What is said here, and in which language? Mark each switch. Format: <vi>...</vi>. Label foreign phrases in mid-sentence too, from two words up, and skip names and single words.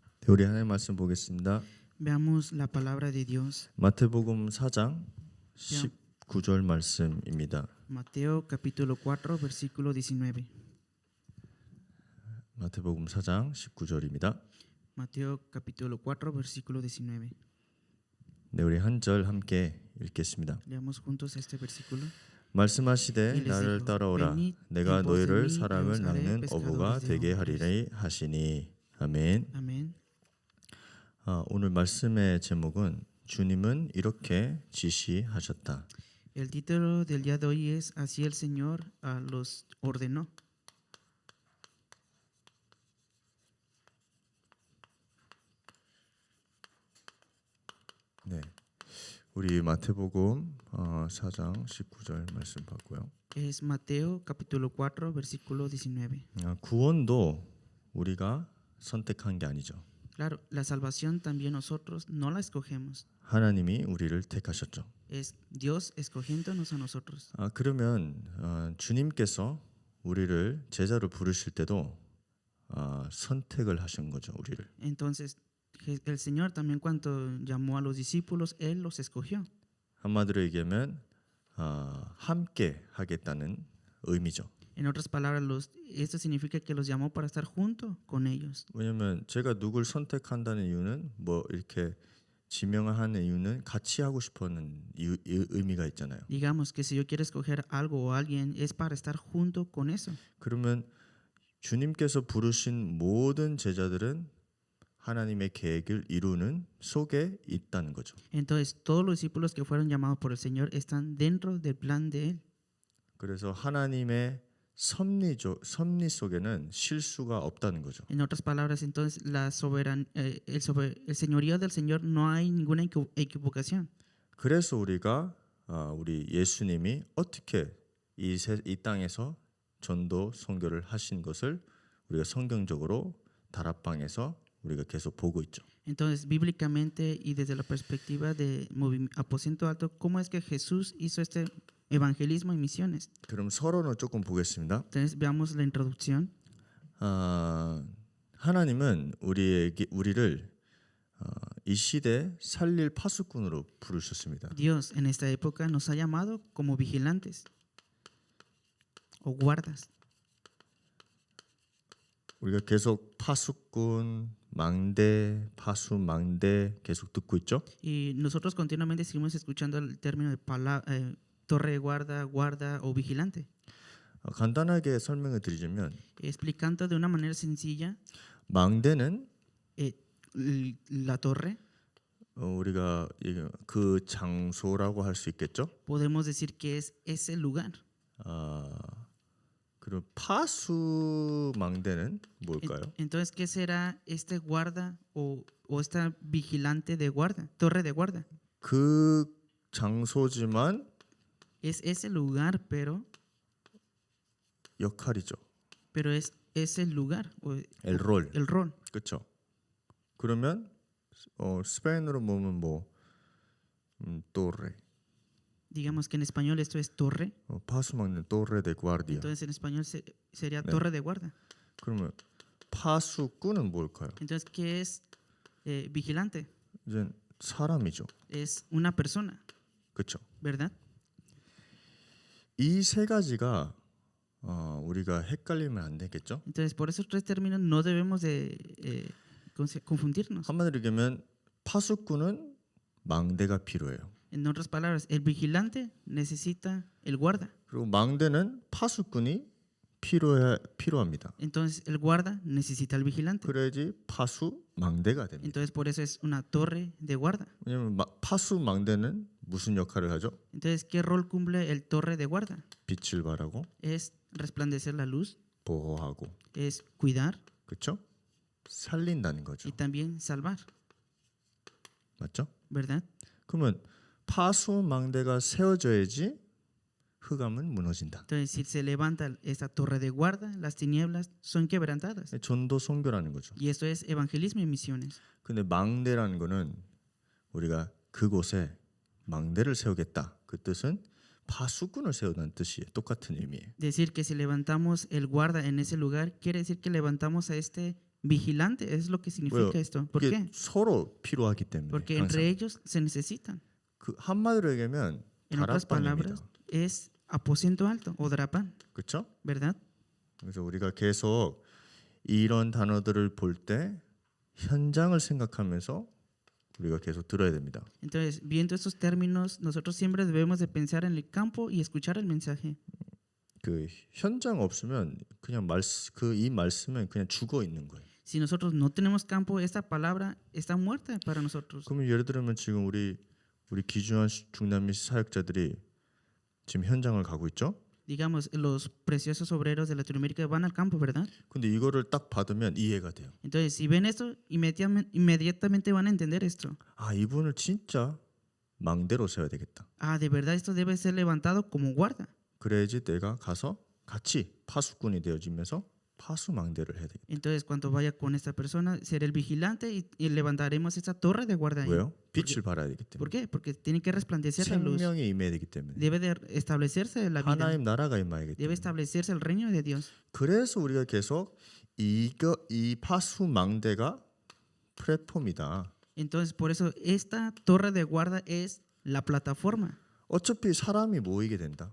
<ko>우리 하나님 말씀 보겠습니다.</ko> <es>Veamos la palabra de Dios.</es> <ko>마태복음 4장 19절 말씀입니다.</ko> <es>Mateo capítulo 4, versículo 19.</es> <ko>마태복음 4장 19절입니다.</ko> <es>Mateo capítulo 4, versículo 19.</es> <ko>네, 우리 한 절 함께 읽겠습니다.</ko> <es>Leamos juntos este versículo.</es> <ko>말씀하시되 나를 따라오라 내가 너희를 사람을 낚는 어부가 되게 하리라 하시니. 아멘.</ko> <es>Amén.</es> <ko>오늘 말씀의 제목은 주님은 이렇게 지시하셨다.</ko> <es>El título del día de hoy es Así el Señor los ordenó.</es> <ko>네, 우리 마태복음 4장 19절 말씀 봤고요.</ko> <es>Es Mateo capítulo 4, versículo 19.</es> <ko>구원도 우리가 선택한 게 아니죠.</ko> <es>Claro, la salvación también nosotros no la escogemos.</es> <ko>하나님이 우리를 택하셨죠.</ko> <es>Es Dios escogiéndonos a nosotros.</es> <ko>그러면 주님께서 우리를 제자로 부르실 때도 선택을 하신 거죠, 우리를.</ko> <es>Entonces, el Señor también cuando llamó a los discípulos, Él los escogió.</es> <ko>한마디로 얘기하면 함께 하겠다는 의미죠.</ko> <es>En otras palabras, esto significa que los llamó para estar junto con ellos.</es> <ko>왜냐하면 제가 누굴 선택한다는 이유는 뭐 이렇게 지명하는 이유는 같이 하고 싶어하는 의미가 있잖아요.</ko> <es>Digamos que si yo quiero escoger algo o alguien es para estar junto con eso.</es> <ko>그러면 주님께서 부르신 모든 제자들은 하나님의 계획을 이루는 속에 있다는 거죠.</ko> <es>Entonces, todos los discípulos que fueron llamados por el Señor están dentro del plan de Él.</es> <ko>그래서 하나님의 섭리 속에는 실수가 없다는 거죠.</ko> <es>En otras palabras, entonces, el señorío del Señor no hay ninguna equivocación.</es> <ko>그래서 우리 예수님이 어떻게 이 땅에서 전도 선교를 하신 것을 우리가 성경적으로 다락방에서 우리가 계속 보고 있죠.</ko> <es>Entonces, bíblicamente y desde la perspectiva de Aposento Alto, ¿cómo es que Jesús hizo este evangelismo y misiones?</es> <ko>그럼 서론을 조금 보겠습니다.</ko> <es>Entonces, veamos la introducción.</es> <ko>하나님은 우리를 이 시대 살릴 파수꾼으로 부르셨습니다.</ko> <es>Dios en esta época nos ha llamado como vigilantes o guardas.</es> <ko>우리가 계속 파수꾼, 망대, 파수, 망대 계속 듣고 있죠.</ko> <es>Y nosotros continuamente seguimos escuchando el término de torre de guarda, guarda o vigilante.</es> <ko>간단하게 설명을 드리자면</ko> <es>Explicando de una manera sencilla,</es> <ko>망대는</ko> <es>la torre,</es> <ko>우리가 그 장소라고 할 수 있겠죠.</ko> <es>podemos decir que es ese lugar.</es> <ko>그리고 파수 망대는 뭘까요?</ko> <es>Entonces, ¿qué será este guarda o esta vigilante de guarda, torre de guarda?</es> <ko>그 장소지만</ko> <es>Es ese lugar, pero</es> <ko>역할이죠.</ko> <es>es ese lugar o el rol. el rol.</es> <ko>그렇죠. 그러면 스페인어로 보면 뭐 torre.</ko> <es>Digamos que en español esto es torre.</es> <ko>파수 막는</ko> <es>torre de guardia. Entonces en español sería torre de guarda.</es> <ko>그러면 파수꾼은 뭘까요?</ko> <es>Entonces, ¿qué es vigilante?</es> <ko>이제 사람이죠.</ko> <es>Es una persona,</es> <ko>그렇죠.</ko> <es>¿verdad?</es> <ko>이 세 가지가 우리가 헷갈리면 안 되겠죠?</ko> <es>Entonces, por esos tres términos no debemos de confundirnos.</es> <ko>한마디로 얘기하면 파수꾼은 망대가 필요해요.</ko> <es>En otras palabras, el vigilante necesita el guarda.</es> <ko>그리고 망대는 파수꾼이 필요합니다.</ko> <es>Entonces, el guarda necesita el vigilante.</es> <ko>그래야지 파수 망대가 됩니다.</ko> <es>Entonces, por eso es una torre de guarda.</es> <ko>왜냐하면 파수 망대는 무슨 역할을 하죠?</ko> <es>Entonces, ¿qué rol cumple el torre de guarda?</es> <ko>빛을 발하고</ko> <es>Es resplandecer la luz,</es> <ko>보호하고,</ko> <es>es cuidar</es> <ko>그렇죠? 살린다는 거죠.</ko> <es>y también salvar,</es> <ko>맞죠?</ko> <es>¿verdad?</es> <ko>그러면 파수 망대가 세워져야지 흑암은 무너진다.</ko> <es>Entonces, si se levanta esta torre de guarda, las tinieblas son quebrantadas.</es> <ko>전도 선교라는 거죠.</ko> <es>Y esto es evangelismo y misiones.</es> <ko>근데 망대라는 거는 우리가 그곳에 망대를 세우겠다. 그 뜻은 파수꾼을 세우는 뜻이에요. 똑같은 의미예요.</ko> <es>Decir que si levantamos el guarda en ese lugar quiere decir que levantamos a este vigilante, es lo que significa</es> <ko>왜요?</ko> <es>esto. ¿Por</es> <ko>이게</ko> <es>qué?</es> <ko>서로 필요하기 때문에</ko> <es>Porque</es> <ko>항상.</ko> <es>entre ellos se necesitan.</es> <ko>그 한마디로 얘기하면</ko> <es>En otras</es> <ko>다락방입니다.</ko> <es>palabras, es aposento alto o drapán,</es> <ko>그렇죠?</ko> <es>¿verdad?</es> <ko>그래서 우리가 계속 이런 단어들을 볼 때 현장을 생각하면서 우리가 계속 들어야 됩니다.</ko> <es>Entonces, viendo estos términos, nosotros siempre debemos de pensar en el campo y escuchar el mensaje.</es> <ko>그 현장 없으면 그냥 이 말씀은 그냥 죽어 있는 거예요.</ko> <es>Si nosotros no tenemos campo, esta palabra está muerta para nosotros.</es> <ko>그러면 예를 들면 지금 우리 귀중한 중남미 사역자들이 지금 현장을 가고 있죠.</ko> <es>Digamos, los preciosos obreros de Latinoamérica van al campo, ¿verdad?</es> <ko>근데 이거를 딱 받으면 이해가 돼요.</ko> <es>Entonces, si ven esto, inmediatamente van a entender esto.</es> <ko>아, 이분을 진짜 망대로 세워야 되겠다.</ko> <es>Ah, de verdad esto debe ser levantado como guarda.</es> <ko>그래야지 내가 가서 같이 파수꾼이 되어지면서 파수망대를 해야 되겠다.</ko> <es>Entonces, cuando vaya con esta persona, seré el vigilante y levantaremos esta torre de guarda ahí.</es> <ko>왜요? 빛을 발해야 되기</ko> <es>¿Por</es> <ko>때문에.</ko> <es>qué? Porque tiene que resplandecer la luz.</es> <ko>생명이 임해야 되기 때문에.</ko> <es>Debe de establecerse la vida.</es> <ko>하나님 나라가 임하기</ko> <es>Debe</es> <ko>때문에.</ko> <es>establecerse el reino de Dios.</es> <ko>그래서 우리가 계속 이 파수망대가 플랫폼이다.</ko> <es>Entonces, por eso esta torre de guarda es la plataforma.</es> <ko>어차피 사람이 모이게 된다.</ko>